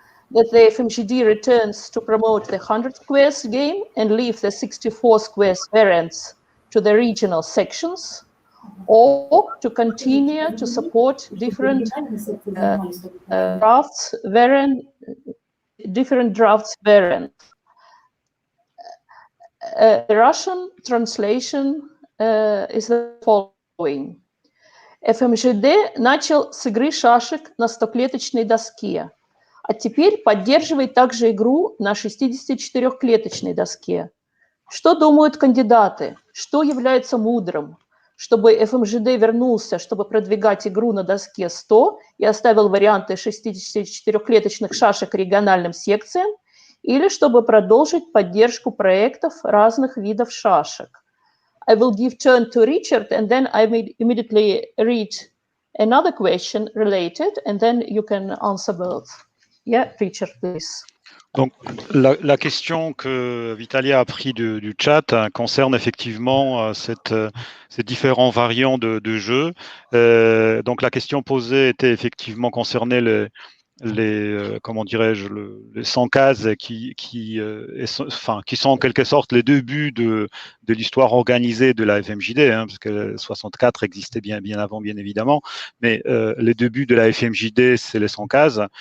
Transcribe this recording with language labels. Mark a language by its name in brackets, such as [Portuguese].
[English] That the FMJD returns to promote the 100 squares game and leave the 64 squares variants to the regional sections, or to continue to support different drafts variant, different drafts variant. The Russian translation is the following. [Russian] FMJD начал с игры шашек на 100-клеточной доске, а теперь поддерживает также игру на 64-клеточной доске. Что думают кандидаты? Что является мудрым? Чтобы FMJD вернулся, чтобы продвигать игру на доске 100 и оставил варианты 64-клеточных шашек региональным секциям, или чтобы продолжить поддержку проектов разных видов шашек. [English] I will give turn to Richard, and then I will immediately read another question related, and then you can answer both. Yeah, Richard, please. [French] Donc, la question que Vitalia a pris du chat concerne effectivement ces différents variants de jeu. Donc, la question posée était effectivement concernée comment dirais-je, les 100 cases qui sont en quelque sorte les débuts de l'histoire organisée de la FMJD, hein, parce que 64 existait bien avant, bien évidemment, mais les débuts de la FMJD, c'est les 100 cases.